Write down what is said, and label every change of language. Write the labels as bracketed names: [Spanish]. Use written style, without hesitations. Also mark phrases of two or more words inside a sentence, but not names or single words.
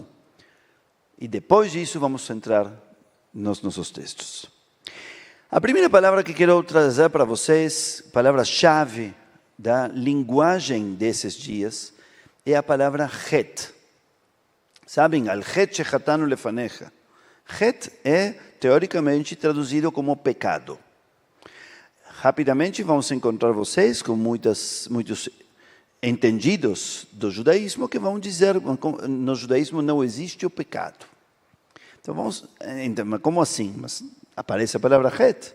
[Portuguese] E depois disso vamos entrar nos nossos textos. A primeira palavra que quero trazer para vocês, palavra-chave da linguagem desses dias, é a palavra het. Sabem, [Hebrew] al het shechatanu lefanecha. [Portuguese] Het é, teoricamente, traduzido como pecado. Rapidamente vamos encontrar vocês com muitos entendidos do judaísmo que vão dizer que no judaísmo não existe o pecado. Então vamos entender, como assim? Mas aparece a palavra het.